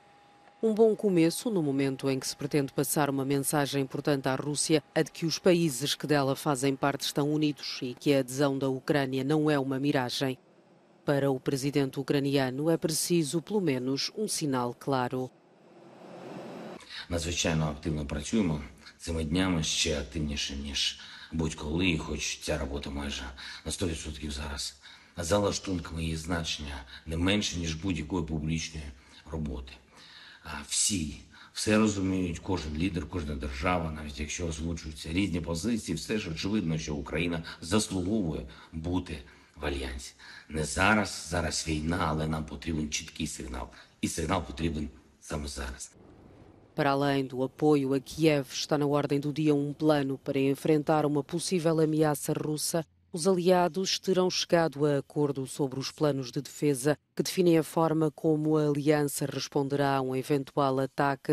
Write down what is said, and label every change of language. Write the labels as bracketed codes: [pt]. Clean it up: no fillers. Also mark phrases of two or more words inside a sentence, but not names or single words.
[pt] Um bom começo no momento em que se pretende passar uma mensagem importante à Rússia, a de que os países que dela fazem parte estão unidos e que a adesão da Ucrânia não é uma miragem. Para o presidente ucraniano é preciso, pelo menos, um sinal claro. [uk] Надзвичайно активно працюємо цими днями, ще активніше, ніж будь-коли, і хоч ця робота майже на 100% зараз. За лаштунками її значення не менше, ніж будь-якої публічної роботи. Все розуміють, кожен лідер, кожна держава, навіть якщо озвучуються різні позиції, все ж очевидно, що Україна заслуговує бути в Альянсі. Не зараз війна, але нам потрібен чіткий сигнал. І сигнал потрібен саме зараз. [pt] Para além do apoio a Kiev, está na ordem do dia um plano para enfrentar uma possível ameaça russa. Os aliados terão chegado a acordo sobre os planos de defesa que definem a forma como a aliança responderá a um eventual ataque.